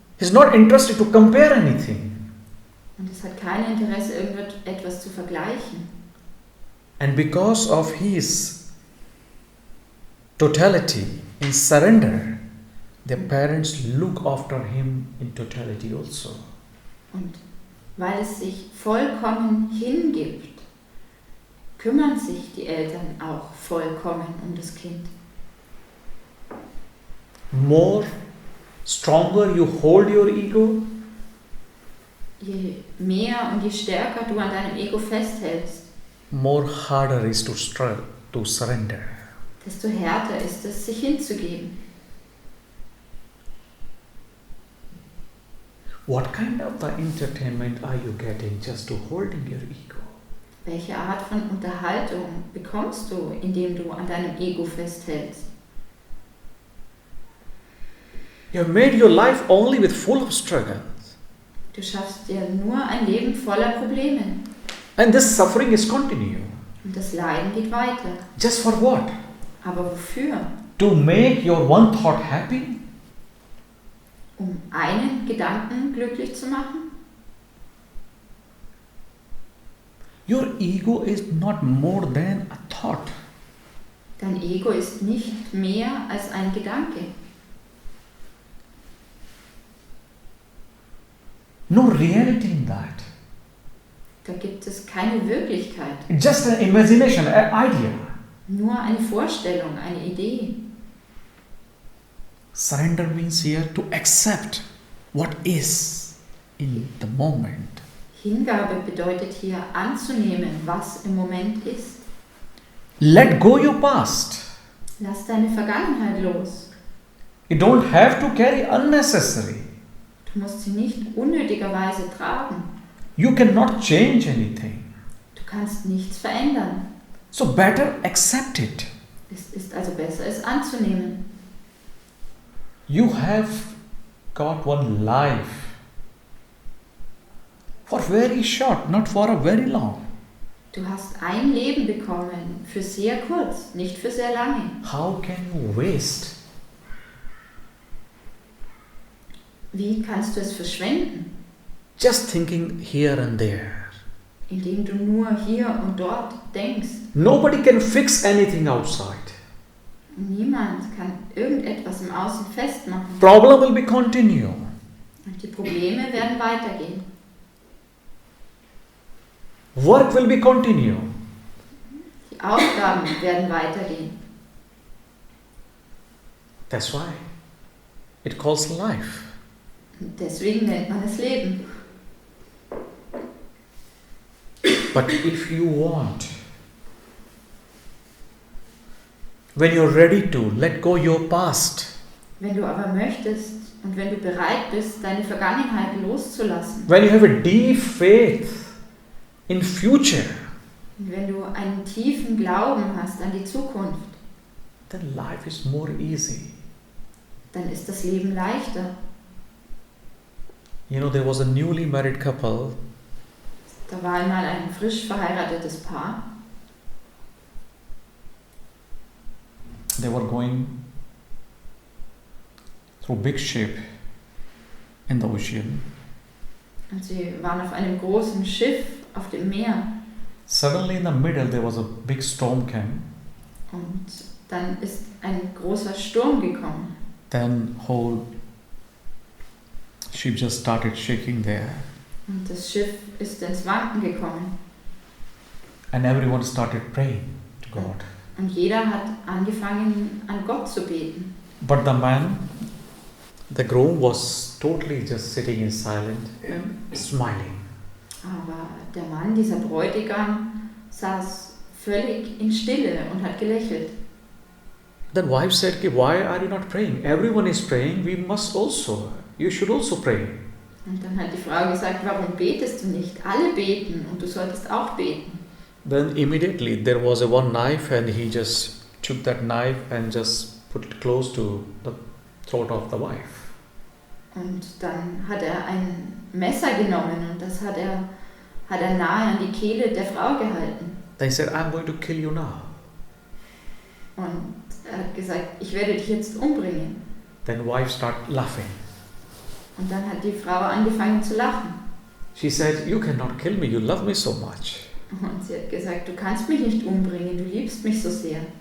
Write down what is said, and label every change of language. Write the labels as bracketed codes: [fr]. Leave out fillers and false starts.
[en] He is not interested to compare anything. [de] Und es hat kein Interesse, irgendetwas zu vergleichen. [en] And because of his totality in surrender, the parents look after him in totality also. [de] Und weil es sich vollkommen hingibt, kümmern sich die Eltern auch vollkommen um das Kind. [en] More stronger you hold your ego, [de] Je mehr und je stärker du an deinem Ego festhältst, [en] more harder is to surrender. [de] desto härter ist es, sich hinzugeben. [en] What kind of the entertainment are you getting just to holding your ego? [de] Welche Art von Unterhaltung bekommst du, indem du an deinem Ego festhältst? [en] You have made your life only with full of struggles. [de] Du schaffst dir nur ein Leben voller Probleme. [en] And this suffering is continue. [de] Und das Leiden geht weiter. [en] Just for what? [de] Aber wofür? [en] To make your one thought happy? [de] Um einen Gedanken glücklich zu machen? [en] Your ego is not more than a thought. [de] Dein Ego ist nicht mehr als ein Gedanke. [en] No reality in that. [de] Da gibt es keine Wirklichkeit. [en] Just an imagination, an idea. [de] Nur eine Vorstellung, eine Idee. [en] Surrender means here to accept what is in the moment. [de] Hingabe bedeutet hier anzunehmen, was im Moment ist. [en] Let go your past. [de] Lass deine Vergangenheit los. [en] You don't have to carry unnecessary. [de] Du musst sie nicht unnötigerweise tragen. [en] You cannot change anything. [de] Du kannst nichts verändern. [en] So better accept it. [de] Es ist also besser, es anzunehmen. [en] You have got one life. For very short, not for a very long. [de] Du hast ein Leben bekommen, für sehr kurz, nicht für sehr lange. [en] How can you waste? [de] Wie kannst du es verschwenden? [en] Just thinking here and there. [de] Indem du nur hier und dort denkst. [en] Nobody can fix anything outside. [de] Niemand kann irgendetwas im Außen festmachen. [en] Problem will be continue. [de] Und die Probleme werden weitergehen. [en] Work will be continue. [de] Die Aufgaben werden weitergehen. [en] That's why it calls life. [de] Und deswegen nennt man es Leben. [en] But if you want, when you're ready to let go your past, [de] Wenn du aber möchtest und wenn du bereit bist, deine Vergangenheit loszulassen, [en] when you have a deep faith in future, [de] und wenn du einen tiefen Glauben hast an die Zukunft, [en] then life is more easy. [de] dann ist das Leben leichter. [en] You know, there was a newly married couple. [de] Da war einmal ein frisch verheiratetes Paar. [en] They were going through big ship in the ocean. [de] Und sie waren auf einem großen Schiff auf dem Meer. [en] Suddenly in the middle there was a big storm came. [de] Und dann ist ein großer Sturm gekommen. [en] Then whole ship just started shaking there. [de] Und das Schiff ist ins Wanken gekommen. [en] And everyone started praying to God. [de] Und jeder hat angefangen, an Gott zu beten. [en] But the man, the groom, was totally just sitting in silent, smiling. [de] Aber der Mann, dieser Bräutigam, saß völlig in Stille und hat gelächelt. [en] Then wife said, why are you not praying? Everyone is praying, we must also. You should also pray. [de] Und dann hat die Frau gesagt, warum betest du nicht? Alle beten und du solltest auch beten. [en] Then immediately there was a one knife and he just took that knife and just put it close to the throat of the wife. [de] Und dann hat er ein Messer genommen und das hat er nahe an die Kehle der Frau gehalten. [en] They said, I'm going to kill you now. [de] Und er hat gesagt, ich werde dich jetzt umbringen. [en] Then wife started laughing. [de] Und dann hat die Frau angefangen zu lachen. [en] She said, you cannot kill me, you love me so much. [de] Und sie hat gesagt, du kannst mich nicht umbringen, du liebst mich so sehr.